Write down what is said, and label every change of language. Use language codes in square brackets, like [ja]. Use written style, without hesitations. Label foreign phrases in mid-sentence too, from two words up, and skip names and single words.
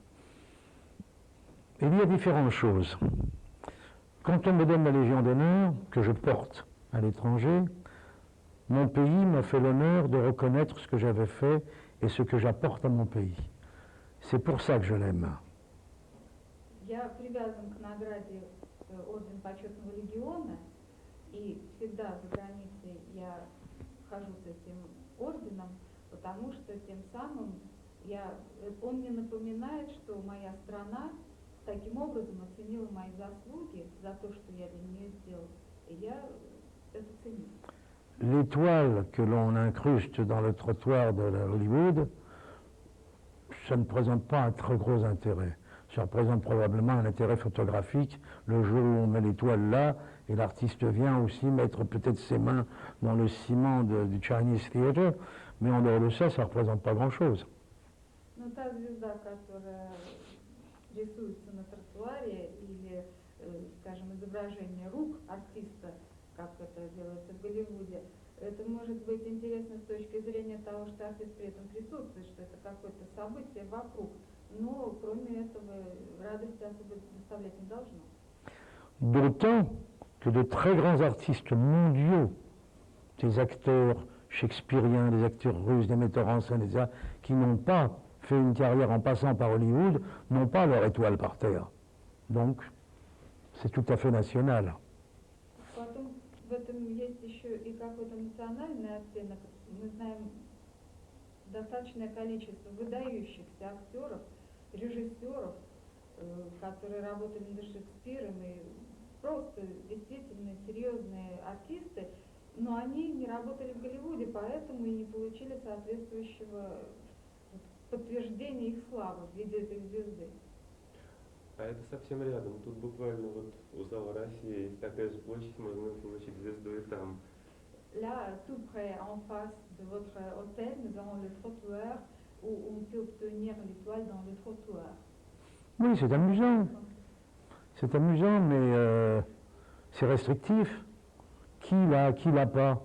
[fr] Il y a différentes choses. Quand on me donne la Légion d'honneur, que je porte à l'étranger, mon pays m'a fait l'honneur de reconnaître ce que j'avais fait et ce que j'apporte à mon pays. C'est pour ça que je l'aime. [ru] Я привязан к награде Орден Почетного Легиона, и всегда за границей я хожу с этим орденом, потому что тем самым он мне напоминает, что моя страна таким образом оценила мои заслуги за то, что я для нее сделал. И я это ценю. [fr] L'étoile que l'on incruste dans le trottoir de Hollywood, ça ne présente pas un très gros intérêt. Ça représente probablement un intérêt photographique le jour où on met l'étoile là et l'artiste vient aussi mettre peut-être ses mains dans le ciment du Chinese Theatre, mais en dehors de ça, ça ne représente pas grand-chose. [ru] Но та звезда, которая рисуется на тротуаре, или, скажем, изображение рук артиста, как это делается в Голливуде, это может быть интересно с точки зрения того, что артист при этом присутствует, что это какое-то событие вокруг, но кроме этого радости особо доставлять не должно. [fr] D'autant que de très grands artistes mondiaux, des acteurs shakespeariens, des acteurs russes, des metteurs en scène, etc., qui n'ont pas fait une carrière en passant par Hollywood, n'ont pas leur étoile par terre. Donc, c'est tout à fait national. [ru] Потом в этом есть еще и какой-то национальный оттенок. Мы знаем достаточное количество выдающихся актеров, режиссеров, которые работали над Шекспиром, и просто действительно серьезные артисты, но они не работали в Голливуде, поэтому и не получили соответствующего подтверждения их славы в виде этой звезды. А это совсем рядом. Тут буквально вот у зала России есть такая же площадь, можно получить звезду и там. [fr] Là, tout près, en face de votre hôtel, nous avons le trottoir où on peut obtenir l'étoile dans le trottoir. Oui, c'est amusant. C'est amusant, mais c'est restrictif. Qui l'a pas?